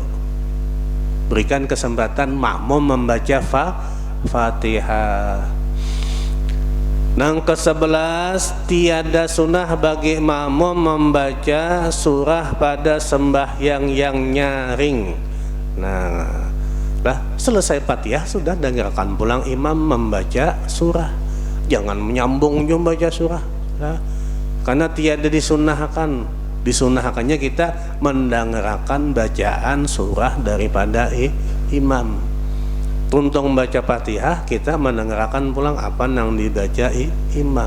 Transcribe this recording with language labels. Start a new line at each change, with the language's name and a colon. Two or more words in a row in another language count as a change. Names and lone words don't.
Indonesian: Berikan kesempatan makmum membaca Fatihah. Nang ke-11 tiada sunnah bagi makmum membaca surah pada sembahyang yang nyaring. Nah, lah selesai Fatihah sudah dengarkan pulang imam membaca surah. Jangan menyambung juga baca surah. Nah, karena tiada disunahkannya kita mendengarkan bacaan surah daripada imam. Tuntung baca Fatihah kita mendengarkan pulang apa yang dibaca imam.